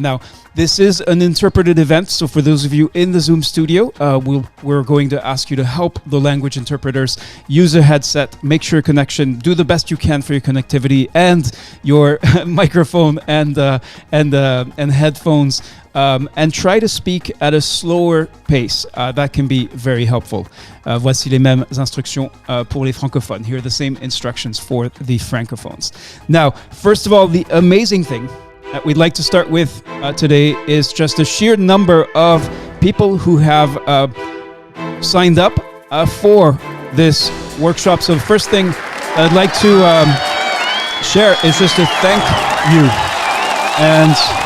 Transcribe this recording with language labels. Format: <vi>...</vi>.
<en>Now, this is an interpreted event, so for those of you in the Zoom studio, we're going to ask you to help the language interpreters use a headset, make sure your connection, do the best you can for your connectivity and your microphone and headphones, and try to speak at a slower pace. That can be very helpful.</en> <fr>Voici les mêmes instructions pour les francophones.</fr> <en>Here are the same instructions for the francophones. Now, first of all, the amazing thing that we'd like to start with today is just the sheer number of people who have signed up for this workshop. So the first thing I'd like to share is just to thank you. And</en>